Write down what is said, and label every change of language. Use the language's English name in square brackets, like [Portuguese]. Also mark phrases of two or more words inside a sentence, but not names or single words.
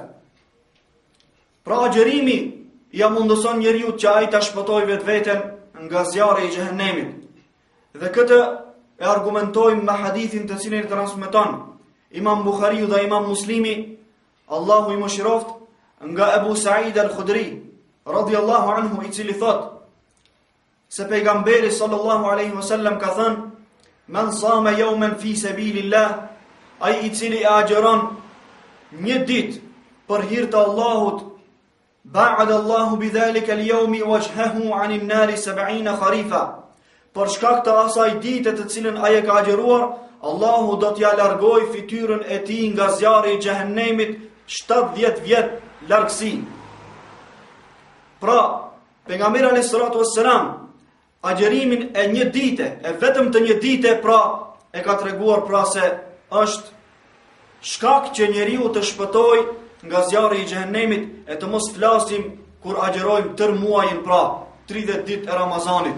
[Albanian] Pra agjerimi ja mundëson njeriu që ai ta shpëtojë vetveten nga zjarri i xhehenemit. Dhe këtë e argumentojmë me hadithin të cilin e transmeton Imam Buhariu dhe Imam Muslimi, Allahu i mëshiroft, nga Ebu Sa'id al-Khudri [Arabic] رضي الله عنه, [Albanian] i cili thot se pejgamberi [Arabic] صلى الله عليه وسلم [Albanian] ka thënë: [Arabic] "من صام يوما في سبيل الله", [Albanian] ai i cili agjeron një ditë për hir të Allahut, [Arabic] باعد الله بذلك اليوم وجهه عن النار 70 خريفا, [Albanian] për shkak të asaj dite të cilën ai e ka agjëruar, Allahu do t'ja largoj fytyrën e tij nga zjarri i xhehenemit 70 vjet largësi. Pra, pejgamberi [Arabic] عليه الصلاة والسلام [Albanian] agjërimin e një dite, e vetëm të një dite, pra e ka treguar pra se është shkak që njeriu të shpëtoj nga zjarri i xhehenemit, e të mos flasim kur agjërojmë tër muajin, pra 30 ditë e Ramazanit.